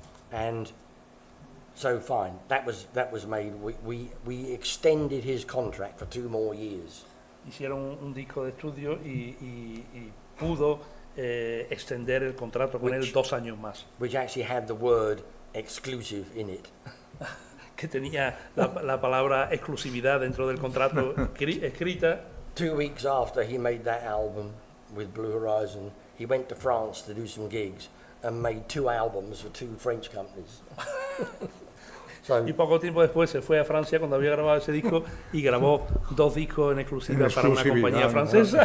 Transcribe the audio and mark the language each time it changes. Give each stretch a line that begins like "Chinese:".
English: And so fine, that was made. We extended his contract for 2 more years.
Spanish: Hicieron un disco de estudio y pudo extender el contrato con él 2 años más.
English: Which actually had the word exclusive in it.
Spanish: Que tenía la palabra exclusividad dentro del contrato escrita.
English: 2 weeks after he made that album with Blue Horizon, he went to France to do some gigs and made 2 albums for 2 French companies.
Spanish: Y poco tiempo después se fue a Francia cuando había grabado ese disco y grabó 2 discos en exclusiva para una compañía francesa.